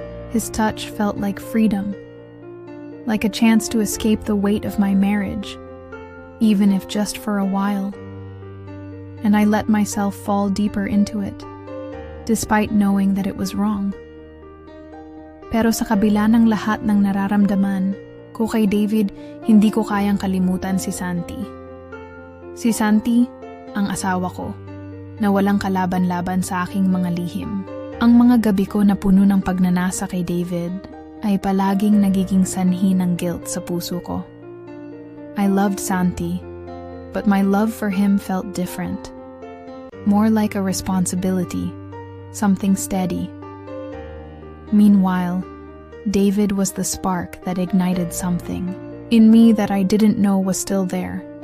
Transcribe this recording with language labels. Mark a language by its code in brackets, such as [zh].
[en] His touch felt like freedom, like a chance to escape the weight of my marriage, even if just for a while. And I let myself fall deeper into it, despite knowing that it was wrong. [tl] Pero sa kabila ng lahat ng nararamdaman ko kay David, hindi ko kayang kalimutan si Santi. Si Santi, ang asawa ko, na walang kalaban-laban sa aking mga lihim. Ang mga gabi ko na puno ng pagnanasa kay David ay palaging nagiging sanhi ng guilt sa puso ko. [en] I loved Santi, but my love for him felt different. More like a responsibility, something steady. Meanwhile, David was the spark that ignited something in me that I didn't know was still there.